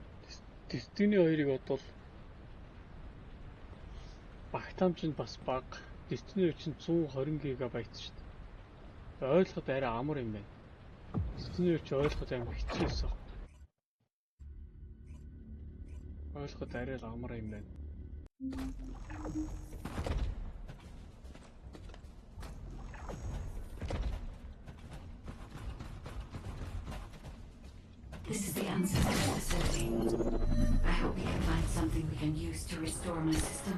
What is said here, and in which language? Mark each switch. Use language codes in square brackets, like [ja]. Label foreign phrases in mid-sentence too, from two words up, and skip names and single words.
[mn] Destiny 2-ыг бодвол багтаамж нь бас бага. Destiny 2 чинь 120 ГБ шүү дээ. Ойлгоход арай амар юм байна. Destiny 2 ч ойлгоход амар хэцүү байсан. Ойлгоход арай амар юм байна. [en] This is the ancestor facility. I hope we can find something we can use to restore my system.